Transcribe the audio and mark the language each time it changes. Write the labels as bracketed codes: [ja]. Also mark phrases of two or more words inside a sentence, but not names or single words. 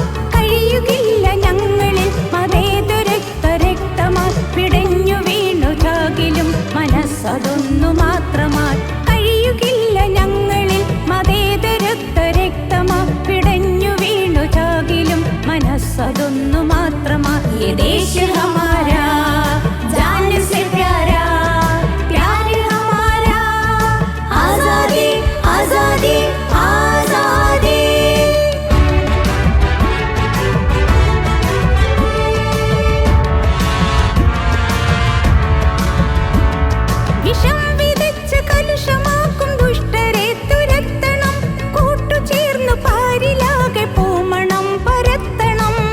[ml] കഴിയുകില്ല ഞങ്ങളിൽ മതേതരക്ത രക്തമാൽ പിടഞ്ഞു വീണു ചാകിലും മനസ്സതൊന്നു മാത്രമായി. കഴിയുകില്ല ഞങ്ങളിൽ മതേതരക്ത രക്തമാ പിടഞ്ഞു വീണു ചാകിലും മനസ്സതൊന്നു മാത്രമാ. [hi] ये देश हमारा जान से प्यारा, प्यार हमारा आजादी आजादी आजादी. [ml] വിഷം വിതച്ച് കലുഷമാക്കും ദുഷ്ടരെ തുരത്തണം, കൂട്ടുചേർന്നു പാരിലാകെ പൂമണം പരത്തണം.